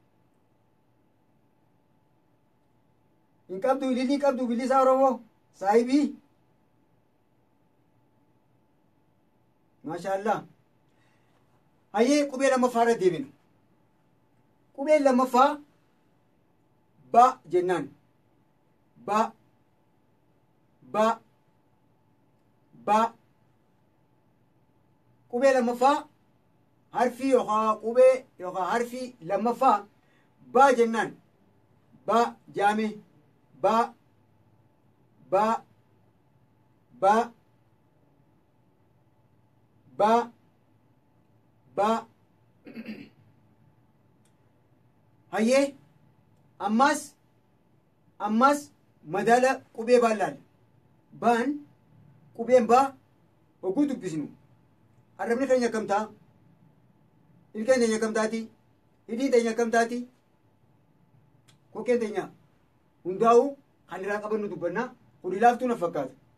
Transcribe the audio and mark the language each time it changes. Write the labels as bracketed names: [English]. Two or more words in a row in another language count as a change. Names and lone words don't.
[Oromo] hin qabdu ililii qabdu billisaa oromoo saahibii maashaallah hayyee qubee lammaffaa irra deebinu qubeen lammaffaa ba jennaan ba ba ba qubee lammaffaa harfii yookaan qubee yookaan harfii lammaffaa ba jennaan ba jaame ba ba ba ba ba hayyee ammas madaala qubee baallaal baan qubeen baa hogguu dubbisnu arrabni keenya akkam ta'a ilkeen teenya akkam taati hidhiin teenya akkam taati kokkeen teenya hundaa'uu kan irraa qabannu dubbannaa kun ilaaftuu na fakkaata